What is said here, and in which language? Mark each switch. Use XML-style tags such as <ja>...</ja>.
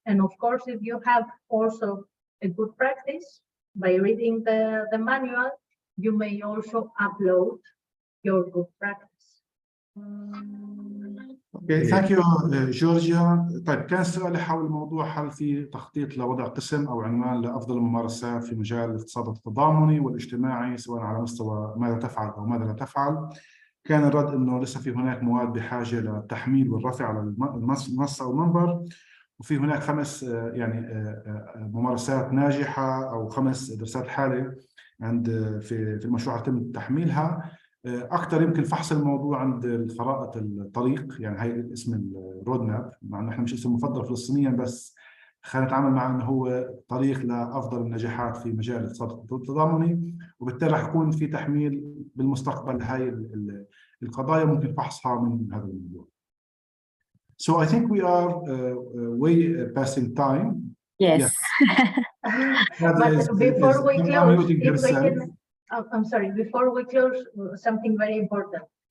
<en>And of course, if you have also a good practice by reading the manual, you may also upload your good practice. Okay, thank you, Georgia.</en> <ar>طيب كان سؤالي حول الموضوع هل في تخطيط لوضع قسم أو عنوان لأفضل الممارسات في مجال الاقتصاد التضامني والاجتماعي، سواء على مستوى ماذا تفعل أو ماذا لا تفعل. كان الرد إنه لسه في هناك مواد بحاجة للتحميل والرفع على المنصة أو المنبر، وفي هناك 5 يعني ممارسات ناجحة أو 5 دراسات حالة عند في المشروع يتم تحميلها. اكثر يمكن فحص الموضوع عند الخرائط الطريق، يعني هي اسم الرود ماب، مع انه احنا مش اسم مفضل فلسطينيا، بس خلينا نتعامل مع انه هو طريق لافضل النجاحات في مجال الاقتصاد التضامني، وبالتالي راح يكون في تحميل بالمستقبل هاي القضايا ممكن فحصها من هذا الموضوع.</ar> <en>So I think we are way passing time. Yes. But before we close, if we can, I'm sorry, before we close, something very important.</en>